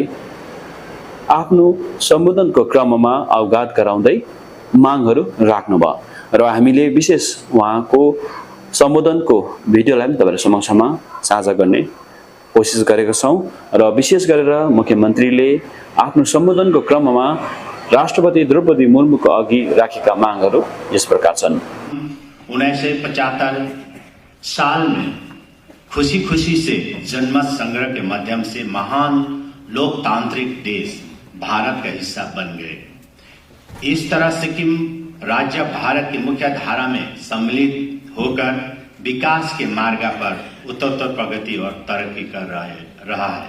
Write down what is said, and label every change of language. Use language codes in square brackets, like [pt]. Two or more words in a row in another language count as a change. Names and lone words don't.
[ne] आफ्नो सम्बोधनको क्रममा अवगत गराउँदै मागहरू राख्नुभयो र हामीले विशेष उहाँको सम्बोधनको भिडियोलाई तपाईहरु समक्षमा साझा गर्ने कोसिस गरेका छौं र विशेष गरेर मुख्यमन्त्रीले आफ्नो सम्बोधनको क्रममा राष्ट्रपति द्रौपदी मुर्मुको अघि राखेका मागहरू यस प्रकार छन्। [hi] 1975 साल में खुशी से जनमत संग्रह के माध्यम से महान लोकतांत्रिक देश भारत का हिस्सा बन गए। इस तरह सिक्किम राज्य भारत की मुख्य धारा में सम्मिलित होकर विकास के मार्ग पर उत्तरोत्तर प्रगति और तरक्की कर रहा है।